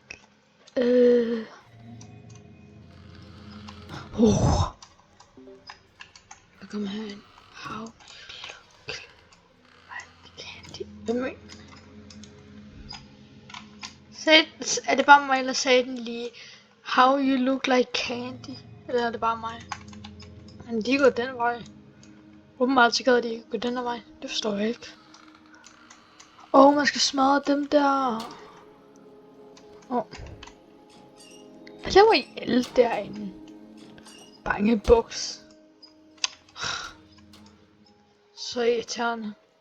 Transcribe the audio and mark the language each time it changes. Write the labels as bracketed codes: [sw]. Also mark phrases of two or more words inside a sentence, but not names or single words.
[da] Jeg kommer herind. [en] How candy. [da] Er det bare mig, eller sagde den lige [en] how you look like candy? [da] Eller er det bare mig? Men de går den vej. Åbenbart så gad de ikke gå den her vej. Det forstår jeg ikke. Man skal smadre dem der. Hvad laver I alle derinde? Bangebuks. Så irriterende.